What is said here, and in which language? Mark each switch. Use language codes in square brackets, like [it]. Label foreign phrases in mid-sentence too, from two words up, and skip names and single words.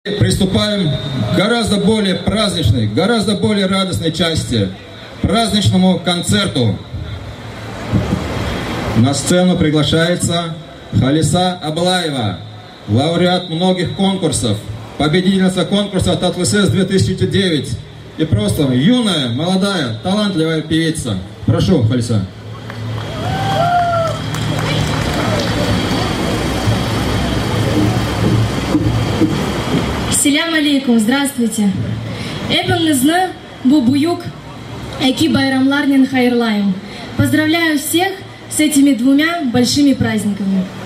[ru] Приступаем к гораздо более праздничной, гораздо более радостной части, праздничному концерту. На сцену приглашается Халиса Аблаева, лауреат многих конкурсов, победительница конкурса Татлысес 2009 и просто юная, молодая, талантливая певица. Прошу, Халиса. [crh] Селям алейкум, здравствуйте. Эпіңізні bu буюк эки байрамларнен хайырлайым. [ru] Поздравляю всех с этими двумя большими праздниками.